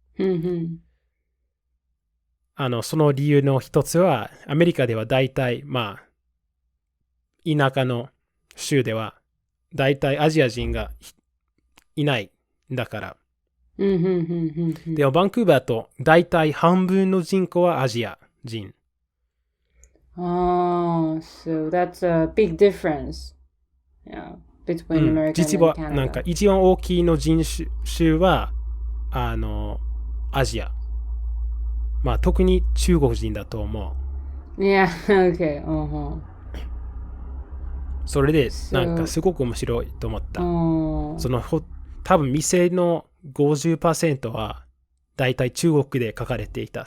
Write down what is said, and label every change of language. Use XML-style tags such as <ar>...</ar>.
<ja>その理由の一つは、アメリカでは大体、まあ、田舎の州では、大体アジア人がいないんだから。でも、バンクーバーと大体半分の人口はアジア人。</ja> <en>So that's a big difference. Yeah, between America and Canada.</en> <ja>実は、なんか一番大きいの人種は、アジア。まあ、特に中国人だと思</ja> <en>う。Yeah, okay.</en> <ja>それで、なんかすごく面白いと思った。その、多分店の 50% は、だいたい中国で書かれていた。</ja>